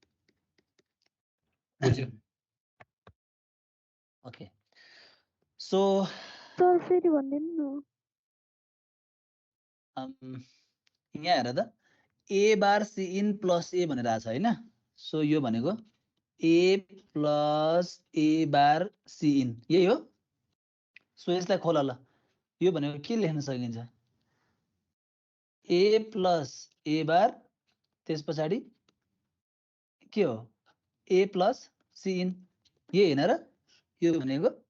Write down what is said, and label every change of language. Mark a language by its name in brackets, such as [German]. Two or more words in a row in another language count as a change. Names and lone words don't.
[Nepali] बुझ्यो [English] Okay. So [Nepali] सर फेरि भन्दिनु न यहाँ हेर त [English] A bar C in plus A [Nepali] भनेर आछ हैन। सो यो भनेको [English] A plus A bar C in [Nepali] यही हो। सो यसलाई खोल ल यो भनेको के लेख्न सकिन्छ [English] A plus A bar [Nepali] त्यस पछाडी के हो [English] A plus C in [Nepali] यही हैन र यो भनेको